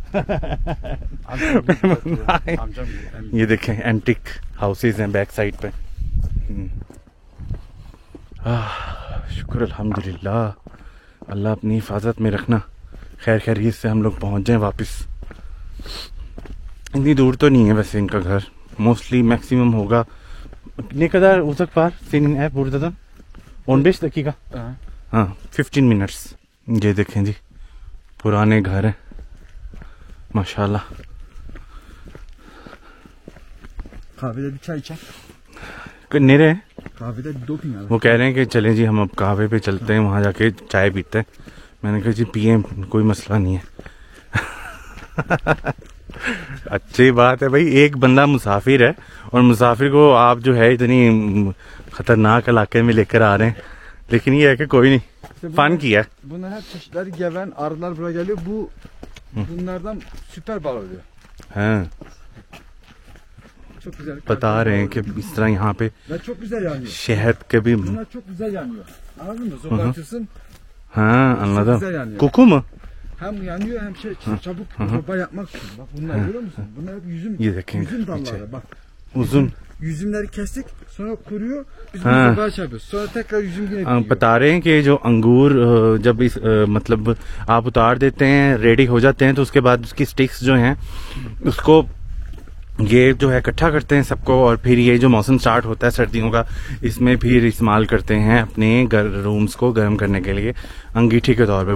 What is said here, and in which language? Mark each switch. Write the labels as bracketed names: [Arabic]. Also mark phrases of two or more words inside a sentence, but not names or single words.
[Urdu] یہ دیکھیں [English] antique houses [Urdu] हैं [English] back side [Urdu] पे। شکر الحمدللہ، اللہ اپنی حفاظت میں رکھنا. خیر خیریت سے ہم لوگ پہنچ جائیں واپس. اتنی دور تو نہیں ہے ویسے ان کا گھر, [English] mostly maximum [Urdu] होगा [Turkish] ne kadar uzak var senin ev buradan? 15 dakika। हाँ 15 मिनट्स। [Urdu] یہ دیکھیں جی، پرانے گھر ہیں ماشاءاللہ. [Turkish] Kahvede bir çay içer. [Urdu] کتنے رہے? [Turkish] Kahvede bir 2 ping। [Urdu] وہ کہہ رہے ہیں کہ چلیں جی ہم اب قہوے پہ چلتے ہیں، وہاں جا کے چائے پیتے ہیں. میں نے کہا جی پیے، کوئی مسئلہ نہیں ہے۔ اچھی بات ہے بھائی، ایک بندہ مسافر ہے اور مسافر کو آپ جو ہے اتنی خطرناک علاقے میں لے کر آ رہے ہیں، لیکن یہ ہے کہ کوئی نہیں، فن کیا ہے. [Turkish] Bunlar hep çeşitleri geven arılar buraya geliyor. Bunlardan süper bal oluyor. [Urdu] हाँ, [Turkish] Çok güzel. [Urdu] بتا رہے ہیں کہ اس طرح یہاں پہ [Turkish] Ve çok güzel yanıyor. [Urdu] شہد کے بھی, [Turkish] Bunlar çok güzel yanıyor. Anladın mı? Soba atıyorsun. हाँ anladım, güzel yani. कुकू mu? Hem yanıyor hem çabuk soba yapmak için. Bak bunlar görüyor musun? Bunlar hep yüzüm dalları. Bak. uzun। Yüzümleri kestik, sonra kuruyor. Biz [Urdu] हाँ। [Turkish] bunu sobaya çarpıyoruz. Sonra tekrar yüzüm yine büyüyor. [Urdu] بتا رہے ہیں کہ جو انگور جب اس مطلب آپ اتار دیتے ہیں، ریڈی ہو جاتے ہیں، تو اس کے بعد اس کی سٹکس جو ہیں اس کو یہ جو ہے اکٹھا کرتے ہیں سب کو، اور پھر یہ جو موسم سٹارٹ ہوتا ہے سردیوں کا، اس میں پھر استعمال کرتے ہیں اپنے رومز کو گرم کرنے کے لیے انگیٹھی کے طور پہ.